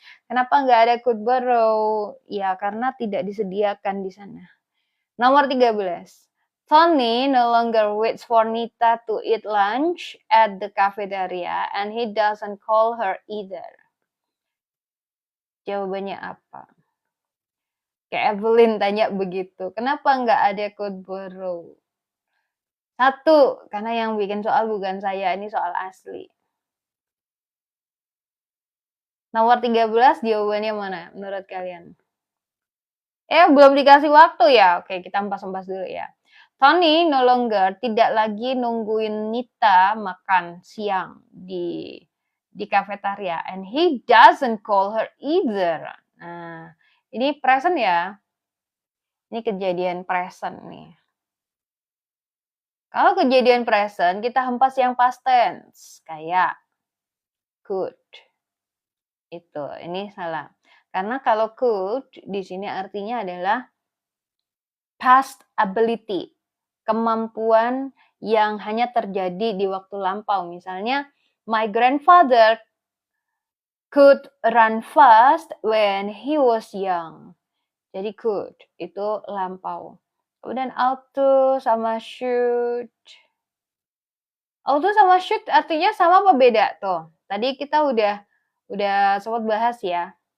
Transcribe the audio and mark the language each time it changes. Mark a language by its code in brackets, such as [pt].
[id] Kenapa nggak ada could borrow? Ya karena tidak disediakan di sana. Nomor 13. [en] Tony no longer waits for Nita to eat lunch at the cafeteria and he doesn't call her either. [id] Jawabannya apa? Kayak Evelyn tanya begitu. Kenapa nggak ada could borrow? 1, karena yang bikin soal bukan saya. Ini soal asli. Nomor 13 jawabannya mana menurut kalian? Belum dikasih waktu ya? Oke, kita empas-empas dulu ya. [en] Tony no longer [id] tidak lagi nungguin Nita makan siang di cafeteria [en] and he doesn't call her either. [id] Nah, ini present ya. Ini kejadian present nih. Kalau kejadian present, kita hempas yang past tense. Kayak could. Itu, ini salah. Karena kalau could, di sini artinya adalah past ability. Kemampuan yang hanya terjadi di waktu lampau. [en] Misalnya, my grandfather could run fast when he was young. [id] Jadi could, itu lampau. Kemudian ought to sama should. Ought to sama should artinya sama apa beda tuh? Tadi kita udah sempat bahas ya.